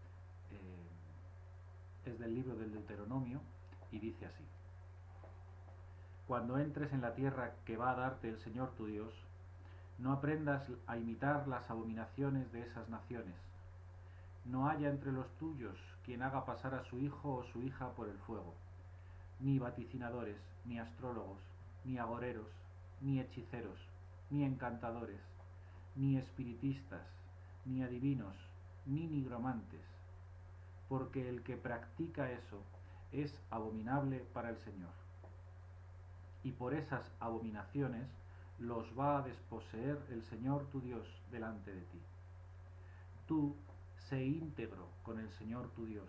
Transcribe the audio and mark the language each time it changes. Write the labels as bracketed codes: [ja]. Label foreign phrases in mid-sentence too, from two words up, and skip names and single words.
[es] Es del libro del Deuteronomio y dice así: Cuando entres en la tierra que va a darte el Señor tu Dios, no aprendas a imitar las abominaciones de esas naciones. No haya entre los tuyos quien haga pasar a su hijo o su hija por el fuego, ni vaticinadores, ni astrólogos, ni agoreros, ni hechiceros, ni encantadores, ni espiritistas, ni adivinos, ni nigromantes, porque el que practica eso es abominable para el Señor. Y por esas abominaciones los va a desposeer el Señor tu Dios delante de ti. Tú sé íntegro con el Señor tu Dios.